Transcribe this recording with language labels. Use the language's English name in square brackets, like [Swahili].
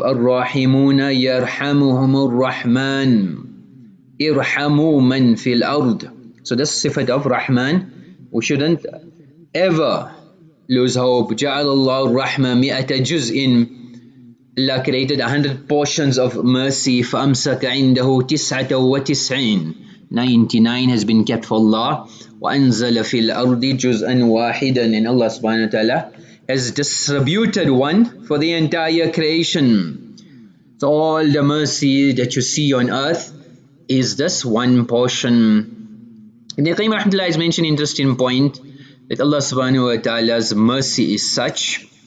[Arabic] الراحمون يرحمهم الرحمن ارحموا من في الأرض. [English] So this sifat of Rahman, we shouldn't ever lose hope. [Arabic] جعل الله الرحمة 100 جزء. [English] Allah created 100 portions of mercy. [Arabic] فأمسك عنده 99. [English] 99 has been kept for Allah. [Arabic] وأنزل في الأرض جزءا واحدا. [English] And Allah subhanahu wa ta'ala has distributed one for the entire creation. So all the mercy that you see on earth is this one portion. Ibn Qayyim rahmatullah has mentioned an interesting point that Allah subhanahu wa ta'ala's mercy is such